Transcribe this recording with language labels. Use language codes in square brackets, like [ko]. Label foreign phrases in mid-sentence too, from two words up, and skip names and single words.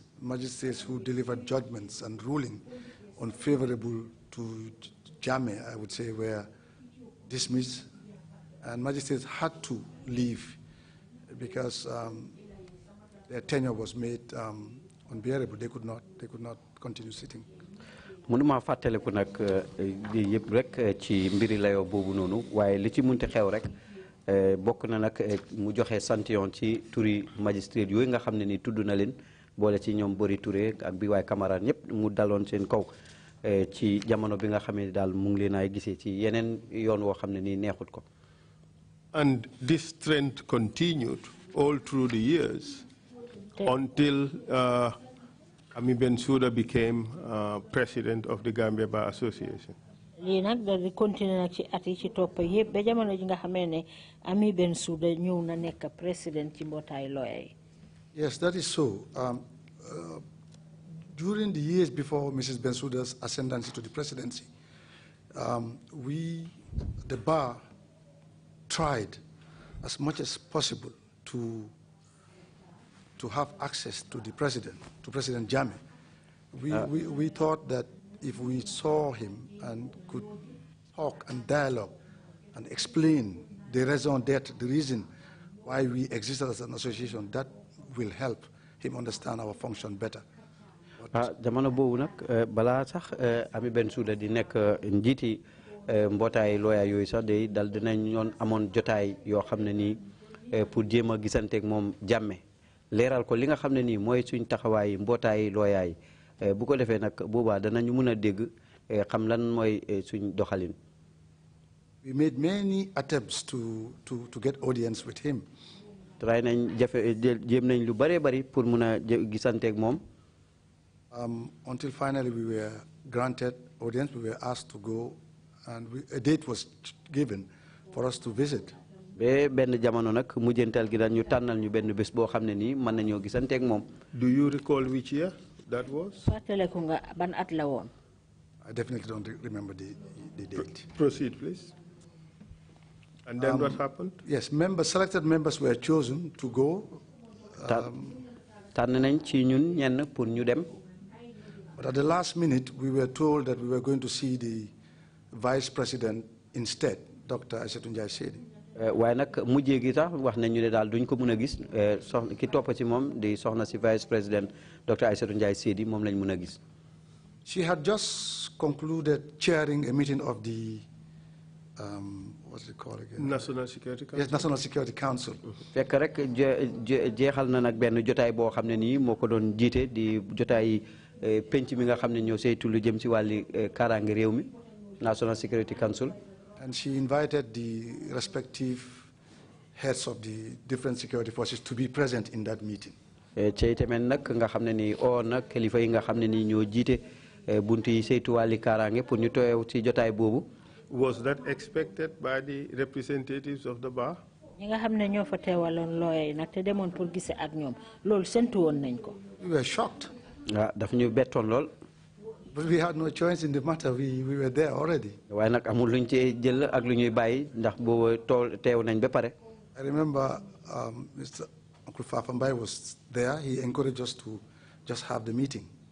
[en] Magistrates who delivered judgments and ruling unfavorable to Jammeh, I would say, were dismissed, and magistrates had to leave because their tenure was made unbearable. They could not continue sitting. [wo] mënuma fàttaliku nag yëpp rek ci mbiri layoo boobu noonu waaye li ci munti xew rek bokk na nag mu joxe santion ci turi magistrat yooyu nga xam ne ni tudd na leen boole ci ñoom Bori Touré ak B.Y. Kamara ñëpp mu daloon seen kaw ci jamono bi nga xam ne daal mu ngi leen ay gisee ci yeneen yoon woo xam ne nii neexut ko. [en] And this trend continued all through the years until Ami Bensouda became president of the Gambia Bar Association. [wo] lii nag da di continuer nag ci at yi ci topp yëpp ba jamono ji nga xamee ne Ami Bensouda ñëw na nekk président ci mbootaay lawyer yi. [en] Yes, that is so. During the years before Mrs. Bensouda's ascendancy to the presidency, we, the bar, tried as much as possible to have access to the president, to President Jammeh. We thought that if we saw him and could talk and dialogue and explain the raison d'etre, the reason why we existed as an association, that will help him understand our function better. [wo] jamono boobu nag balaa sax Ami Bensouda di nekk njiiti mbootaay looya yooyu sax day dal dinañ ñoon amoon jotaay yoo xam ne nii pour jéem a gisanteeg moom Jammeh leeral ko li nga xam ne nii mooy suñ taxawaay mbootaay looya yi bu ko defee nag boobaa danañu mën a dégg xam lan mooy suñ doxalin. [en] We made many attempts to get audience with him. [wo] try nañ jéem nañ lu bëree bëri pour mun a gisanteeg moom. [en] Until finally we were granted audience, we were asked to go, and a date was given for us to visit. [wo] benn jamono nag mujjantal gi dañ ñu tànnal ñu benn bés boo xam ne nii mën nañoo gisanteeg moom. [en] Do you recall which year that was? [wo] fàttaliku nga ban at la woon. [en] I definitely don't remember the date. Proceed, please. And then what happened? Yes, selected members were chosen to go. [wo] tànn nañ ci ñun ñenn pour ñu dem. [en] But at the last minute, we were told that we were going to see the vice president instead, Dr. Aissatou Njie Sedi. [wo] waaye nag mujjee gi tax wax nañu ne daal duñ ko mën a gis soxna ki topp ci moom di soxna si [fr] vice président [wo] Dr. Aissatou Njie Sedi moom lañ mën a gis. [en] She had just concluded chairing a meeting of the what's it called again? National Security Council. Yes, National Security Council. [wo] fekk rek jeexal na nag benn jotaay boo xam ne nii moo ko doon jiite di jotaay penc mi nga xam ne ñoo saytu lu jëm ci wàlli kaaraange réew mi National Security Council. [en] And she invited the respective heads of the different security forces to be present in that meeting. [wo] ci tamit nag nga xam ne nii oo nag kilifa yi nga xam ne nii ñoo jiite buntu yi saytu wàlli kaaraange pour ñu teew ci jotaay boobu. [en] Was that expected by the representatives of the bar? [wo] ñi nga xam ne ñoo fa teewaloon lawyer yi nag te demoon pour gise ak ñoom loolu séntu woon nañ ko. [en] We were shocked. [wo] daf ñu bettoon lool. [en] But we had no choice in the matter. We were there already. [wo] waaye nag amul luñ ci jël ak lu ñuy bàyyi ndax boobu teew nañ ba pare. [en] I remember Mr. Uncle Fafa Mbaye was there. He encouraged us to just have the meeting.